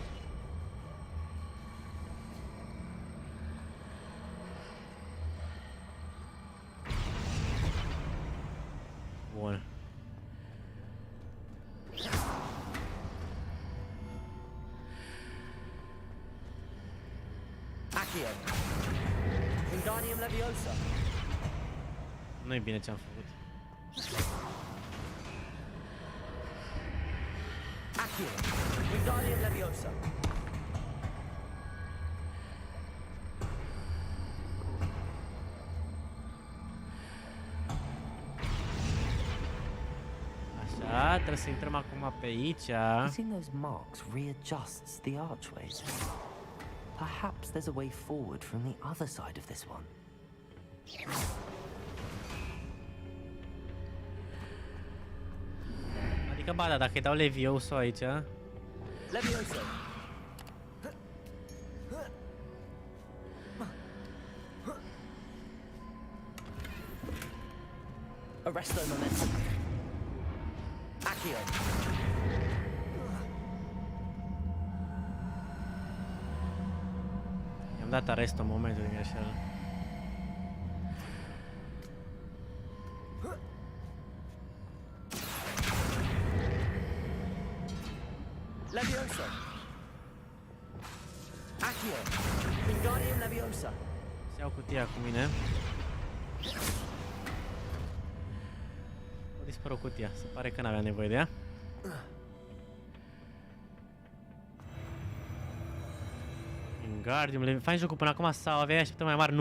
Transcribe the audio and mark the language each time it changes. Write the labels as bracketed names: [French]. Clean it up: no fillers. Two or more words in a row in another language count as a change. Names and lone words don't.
[Romanian] Bun. Accio. Wingardium Leviosa. Nu-i bine ce-am făcut. Accio. Wingardium Leviosa. Așa, trebuie să intrăm acum pe aici. [English] Hitting those marks readjusts the archways. Perhaps there's a way forward from the other side of this one. [Romanian] Adică, ba da, dacă îi dau Levioso aici... Levioso. Arresto momentum. Accio. I-am dat arest în momentul din greșeală. Levioso. Accio. Wingardium Leviosa. Să iau cutia cu mine. A dispărut cutia. Se pare că n-aveam nevoie de ea. Wingardium, fain jocul până acum sau aveai așteptări mai mari?